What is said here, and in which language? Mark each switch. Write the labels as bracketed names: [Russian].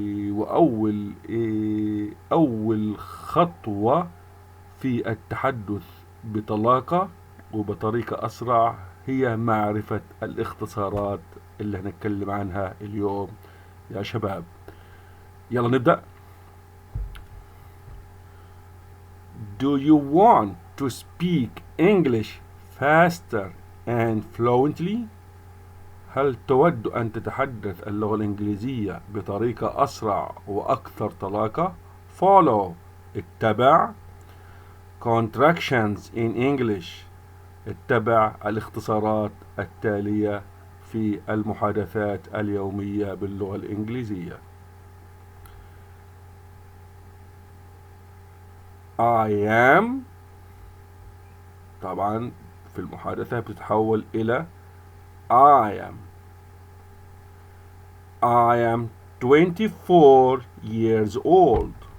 [Arabic] وأول أول خطوة في التحدث بطلاقة وبطريقة أسرع هي معرفة الاختصارات اللي هنتكلم عنها اليوم يا شباب. يلا نبدأ. [English] Do you want to speak English faster and fluently? [Arabic] هل تود أن تتحدث اللغة الإنجليزية بطريقة أسرع وأكثر طلاقة؟ [English] Follow [Arabic] اتبع [English] contractions in English [Arabic] اتبع الاختصارات التالية في المحادثات اليومية باللغة الإنجليزية. [English] I am [Arabic] طبعا في المحادثة بتتحول إلى [English] I am 24 years old.